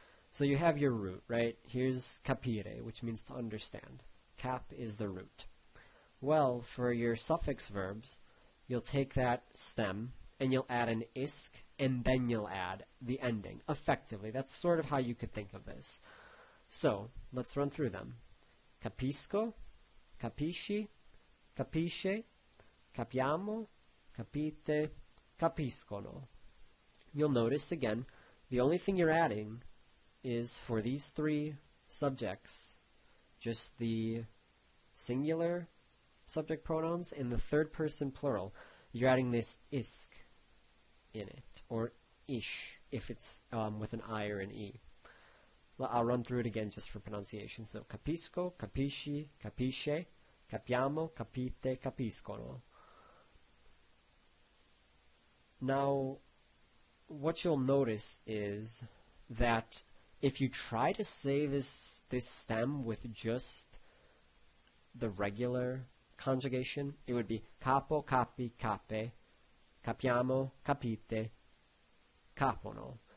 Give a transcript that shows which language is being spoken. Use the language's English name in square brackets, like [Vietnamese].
[English] So you have your root, right? Here's capire, which means to understand. Cap is the root. Well, for your suffix verbs, you'll take that stem and you'll add an isc, and then you'll add the ending. Effectively, that's sort of how you could think of this. So, let's run through them. [Italian] Capisco, capisci, capisce, capiamo, capite, capiscono. [English] You'll notice, again, the only thing you're adding is for these three subjects, just the singular subject pronouns and the third person plural. You're adding this isc in it, or ish if it's with an I or an E. I'll run through it again just for pronunciation. [Italian] So capisco, capisci, capisce, capiamo, capite, capiscono. [English] Now, what you'll notice is that if you try to say this stem with just the regular conjugation, it would be [Italian] capo, capi, cape, capiamo, capite, capono.